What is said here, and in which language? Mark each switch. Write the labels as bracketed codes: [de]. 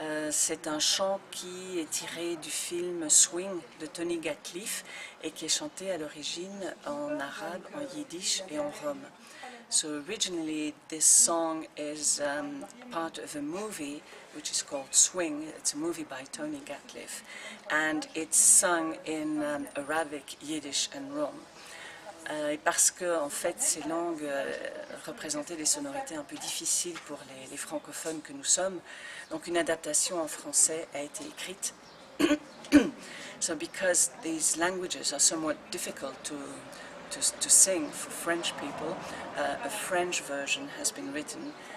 [fr] C'est un chant qui est tiré du film Swing de Tony Gatliff et qui est chanté à l'origine en arabe, en yiddish et en rome. [en] So originally this song is part of a movie which is called Swing. It's a movie by Tony Gatliff and it's sung in Arabic, Yiddish and Rome. [fr] Et parce que en fait ces langues représentaient des sonorités un peu difficiles pour les francophones que nous sommes, donc une adaptation en français a été écrite. [en] So because these languages are somewhat difficult to sing for French people, a French version has been written.